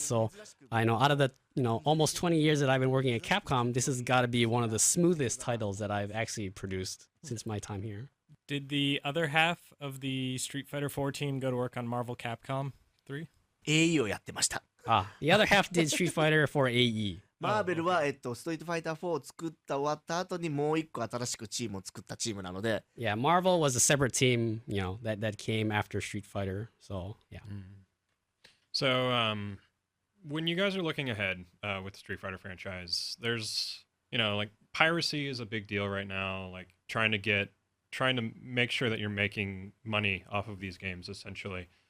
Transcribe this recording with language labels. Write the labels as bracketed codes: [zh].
[en] So I know out of the almost 20 years that I've been working at Capcom, this has got to be one of the smoothest titles that I've actually produced since my time here. Did the other half of the Street Fighter 4 team go to work on Marvel Capcom 3? [ja] AE をやってました。 [en] The other half did Street Fighter for AE. [ja] マーベルは、ストリートファイター4を作った終わった後にもう一個新しくチームを作ったチームなので。 [en] Yeah, Marvel was a separate team, that came after Street Fighter. So, yeah. So, when you guys are looking ahead with the Street Fighter franchise, there's, like, piracy is a big deal right now, like trying to make sure that you're making money off of these games, essentially.